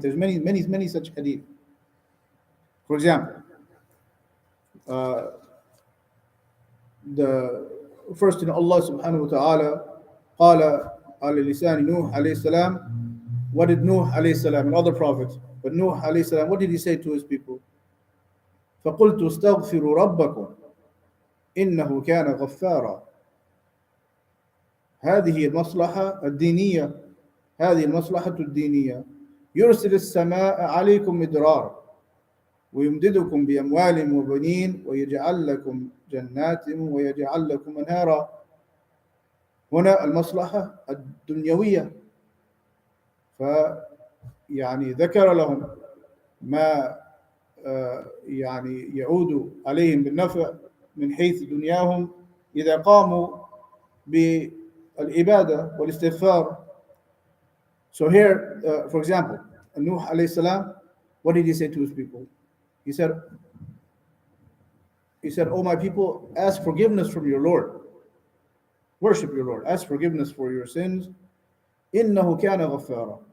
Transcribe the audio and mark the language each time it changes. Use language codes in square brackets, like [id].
[en] There's many such hadith. For example, the first in Allah subhanahu wa ta'ala [ar] قال على لسان نوح عليه السلام. [en] What did Nuh alayhi salam and other prophets, but Nuh alayhi salam, what did he say to his people? [ar] فقلت استغفروا ربكم إنه كان غفارا. هذه المصلحة الدينية هذه المصلحة الدينية يرسل السماء عليكم مدرارا ويمددكم بأموال وبنين ويجعل لكم جنات ويجعل لكم أنهارا. هنا المصلحة الدنيوية. فيعني ذكر لهم ما يعني يعود عليهم بالنفع من حيث دنياهم إذا قاموا بالعبادة والاستغفار. [en] So here, for example, Nuh alayhi salam, what did he say to his people? He said, "Oh my people, ask forgiveness from your Lord. Worship your Lord. Ask forgiveness for your sins. [ar] إِنَّهُ كَانَ غَفَّارًا.